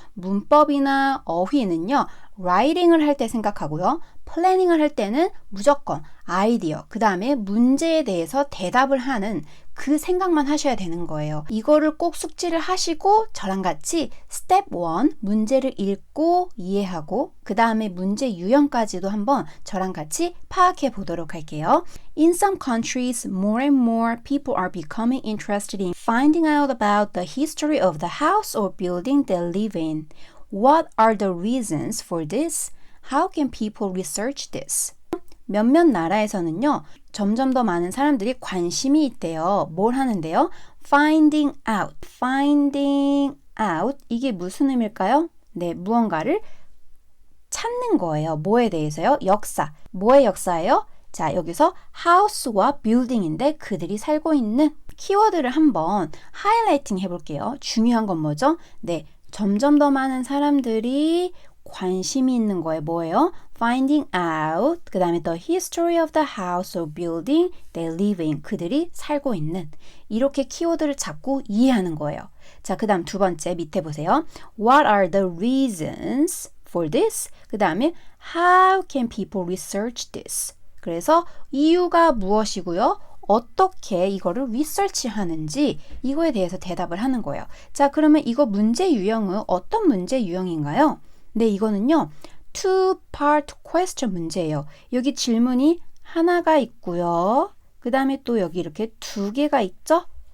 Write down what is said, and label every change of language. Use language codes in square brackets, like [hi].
[ko] 문법이나 어휘는요, 라이팅을 할 때 생각하고요, 플래닝을 할 때는 무조건 아이디어, 그 다음에 문제에 대해서 대답을 하는 그 생각만 하셔야 되는 거예요. 이거를 꼭 숙지를 하시고 저랑 같이 스텝 1 문제를 읽고 이해하고, 그 다음에 문제 유형까지도 한번 저랑 같이 파악해 보도록 할게요. [en] In some countries, more and more people are becoming interested in finding out about the history of the house or building they live in. What are the reasons for this? How can people research this? [ko] 몇몇 나라에서는요, 점점 더 많은 사람들이 관심이 있대요. 뭘 하는데요? [en] Finding out. Finding out. [ko] 이게 무슨 의미일까요? 네, 무언가를 찾는 거예요. 뭐에 대해서요? 역사. 뭐의 역사예요? 자, 여기서 house와 building인데 그들이 살고 있는 키워드를 한번 하이라이팅 해볼게요. 중요한 건 뭐죠? 네, 점점 더 많은 사람들이 관심이 있는 거에 뭐예요? [en] Finding out, [ko] 그 다음에 [en] the history of the house or building they live in, [ko] 그들이 살고 있는, 이렇게 키워드를 잡고 이해하는 거예요. 자, 그 다음 두 번째 밑에 보세요. [en] What are the reasons for this? [ko] 그 다음에 [en] How can people research this? [ko] 그래서 이유가 무엇이고요, 어떻게 이거를 리서치 하는지, 이거에 대해서 대답을 하는 거예요. 자, 그러면 이거 문제 유형은 어떤 문제 유형인가요? 네, 이거는요, two-part question 문제예요. 여기 질문이 하나가 있고요, 그 다음에 또 여기 이렇게 두 개가 있죠?